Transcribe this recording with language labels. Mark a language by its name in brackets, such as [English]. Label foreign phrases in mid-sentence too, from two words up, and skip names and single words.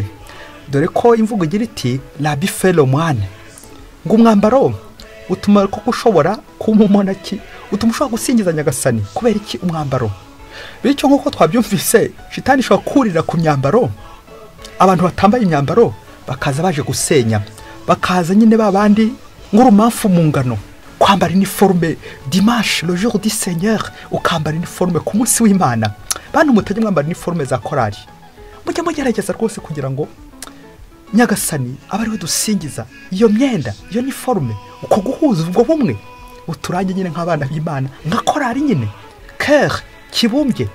[Kinyarwanda] Dore ko imvugo igira iti [French] la bifelo mwane, [Kinyarwanda] ngo umwambaro utuma koko ushobora kuba umonaki, utuma ushobora gusingiza nyagasani. Kubera iki umwambaro? Bityo nk'uko twabyumvise, shitani ishobora kurira ku myambaro, abantu batambaye imyambaro bakaza baje gusenya, bakaza nyine babandi nk'urumamfu mu ngano, kwambara iniforume [French] dimanche le jour du Seigneur, [Kinyarwanda] ukambara iniforume ku munsi w'Imana. Bantu mutajya mwambara iniforume za korari, mujye mugerageza rwose kugira ngo nyagasani aba ari we dusingiza. Iyo myenda, iyo niforume, uko guhuza ubwo bumwe uturange nyine nk'abana b'Imana, nka korari nyine cœur kibumbye.